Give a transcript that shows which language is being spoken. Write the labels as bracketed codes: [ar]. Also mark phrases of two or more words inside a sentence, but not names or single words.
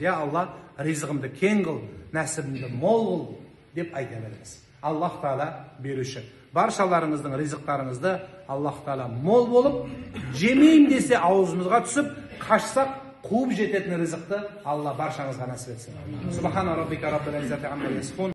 [kk] Я Алла, ризығымды кең қыл, нәсібімді мол қыл деп айта беріңіз. Аллах Таала беруші. Баршаларыңыздың ризықтарыңызды Аллах Таала мол болып, жемейм десе аузымызға түсіп, қашсақ қуып жететін ризықты Алла баршаңызға нәсіп етсін. [ar] سبحان ربك رب العزة عما يصفون.